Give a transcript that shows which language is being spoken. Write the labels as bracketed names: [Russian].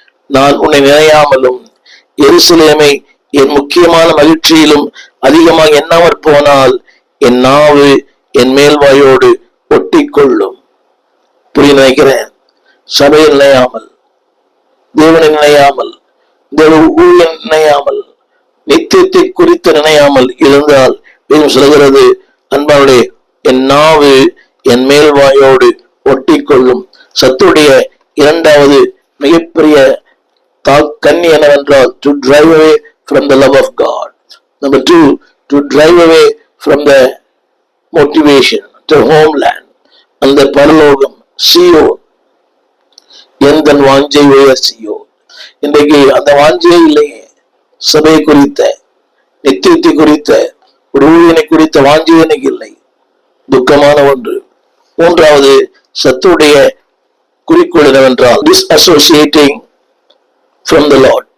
[Tamil] நான் உன்னை நினையாமலும் எருசலேமை என் முக்கியமான மகிழ்ச்சியிலும் அதிகமாக எண்ணாமற் போனால் என் நாவு என் மேல்வாயோடு ஒட்டிக்கொள்ளும். புரிய நினைக்கிறேன். சபையை நினையாமல், தேவனை நினையாமல், தேவ ஊழியன் நினையாமல், நித்தியத்தை குறித்து நினையாமல் இருந்தால் வேதம் சொல்கிறது, அன்பானுடைய என் நாவு என் மேல்வாயோடு ஒட்டிக்கொள்ளும். சத்துடைய 2வது மிகப்பெரிய கண்ணி என்னவென்றால், [English] to drive away from the love of God. Number 2, to drive away from the motivation, to homeland. [Tamil] அந்த பரலோகம் சீயோன், எந்த வாஞ்சை உயர் சீயோன். இன்றைக்கு அந்த வாஞ்சையே இல்லையே. சபை குறித்த, நித்தியத்தை குறித்த, ஒரு ஊழியனை குறித்த வாஞ்சை எனக்கு இல்லை. துக்கமான ஒன்று. 3வது சத்துடைய குறிக்கோள் என்னவென்றால், [English] disassociating from the Lord.